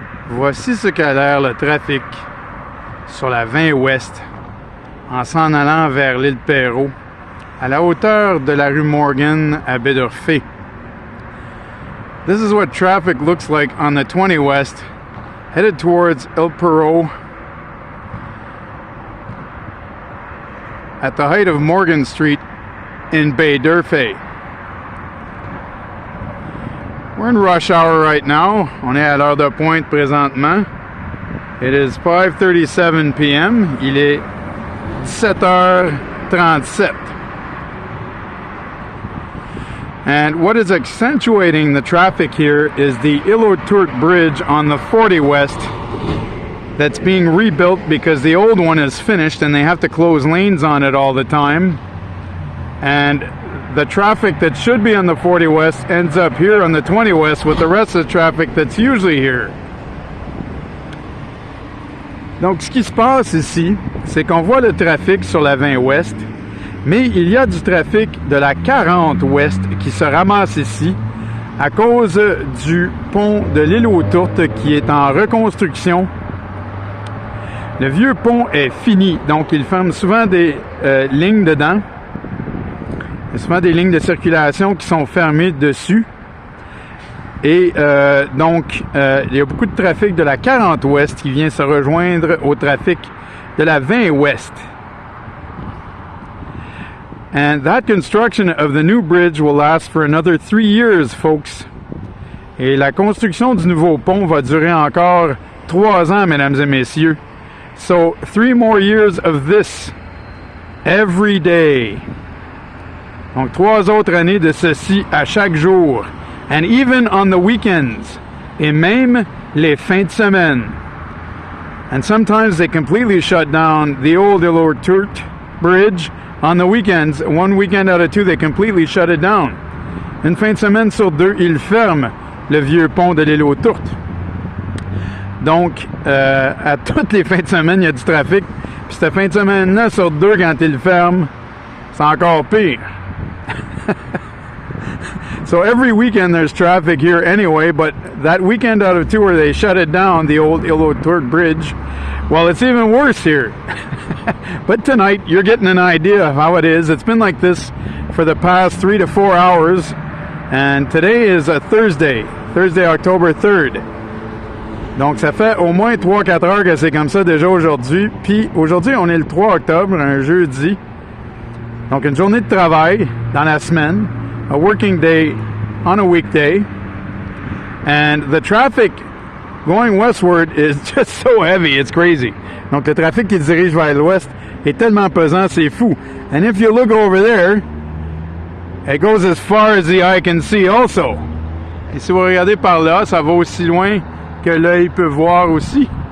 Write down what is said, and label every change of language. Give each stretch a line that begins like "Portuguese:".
French: Voici ce qu'a l'air le trafic sur la 20 Ouest en s'en allant vers l'île Perrot, à la hauteur de la rue Morgan à Baie d'Orphée.
English: This is what traffic looks like on the 20 West, headed towards Île Perrot at the height of Morgan Street in Baie d'Orphée. We're in rush hour right now.
French: On est à l'heure de pointe présentement.
English: It is 5:37 p.m.
French: Il est 17h37.
English: And what is accentuating the traffic here is the Île-aux-Tourtes Bridge on the 40 West that's being rebuilt because the old one is finished and they have to close lanes on it all the time. And the traffic that should be on the 40 West ends up here on the 20 West with the rest of the traffic that's usually here.
French: Donc, ce qui se passe ici, c'est qu'on voit le trafic sur la 20 Ouest, mais il y a du trafic de la 40 Ouest qui se ramasse ici à cause du pont de l'Île-aux-Tourtes qui est en reconstruction. Le vieux pont est fini, donc il ferme souvent des lignes dedans. Il y a souvent des lignes de circulation qui sont fermées dessus. Et donc, il y a beaucoup de trafic de la 40 Ouest qui vient se rejoindre au trafic de la 20 Ouest.
English: And that construction of the new bridge will last for another 3 years, folks.
French: Et la construction du nouveau pont va durer encore 3 ans, mesdames et messieurs.
English: So, 3 more years of this every day.
French: Donc, 3 autres années de ceci à chaque jour.
English: And even on the weekends.
French: Et même les fins de semaine.
English: And sometimes they completely shut down the old Île-aux-Tourtes Bridge on the weekends. 1 weekend out of 2, they completely shut it down.
French: Une fin de semaine sur 2, ils ferment le vieux pont de l'Île-aux-Tourtes. Donc, à toutes les fins de semaine, il y a du trafic. Puis cette fin de semaine-là, sur 2, quand ils le ferment, c'est encore pire.
English: So every weekend there's traffic here anyway, but that weekend out of 2 where they shut it down, the old Île-aux-Tourtes Bridge, well, it's even worse here. But tonight, you're getting an idea of how it is. It's been like this for the past 3 to 4 hours, and today is a Thursday, October 3rd.
French: Donc, ça fait au moins 3-4 heures que c'est comme ça déjà aujourd'hui. Puis aujourd'hui, on est le 3 octobre, un jeudi. Donc, une journée de travail dans la semaine.
English: A working day on a weekday. And the traffic going westward is just so heavy, it's crazy.
French: Donc, le trafic qui dirige vers l'ouest est tellement pesant, c'est fou.
English: And if you look over there, it goes as far as the eye can see also.
French: Et si vous regardez par là, ça va aussi loin que l'œil peut voir aussi.